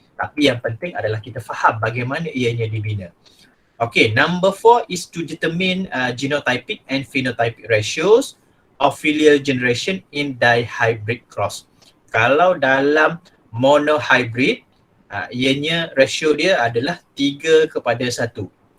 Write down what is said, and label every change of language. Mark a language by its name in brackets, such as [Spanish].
[Malay] Tapi yang penting adalah kita faham bagaimana ianya dibina. [English] Okay, number 4 is to determine genotypic and phenotypic ratios of filial generation in dihybrid cross. [Malay] Kalau dalam monohybrid, ianya rasio dia adalah 3:1.